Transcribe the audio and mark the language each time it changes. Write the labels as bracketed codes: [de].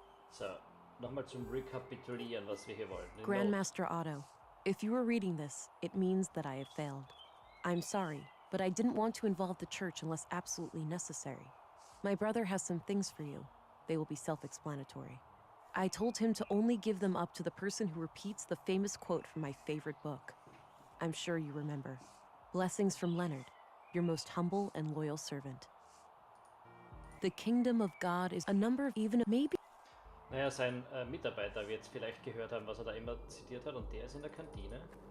[de] So, nochmal zum Rekapitulieren, was wir hier wollten. [en] In Grandmaster Otto, if you are reading this, it means that I have failed. I'm sorry, but I didn't want to involve the church unless absolutely necessary. My brother has some things for you. They will be self-explanatory. I told him to only give them up to the person who repeats the famous quote from my favorite book. I'm sure you remember. Blessings from Leonard, your most humble and loyal servant. The kingdom of God is a number of even maybe. [de] Naja, sein Mitarbeiter wird vielleicht gehört haben, was da immer zitiert hat, und der ist in der Kantine.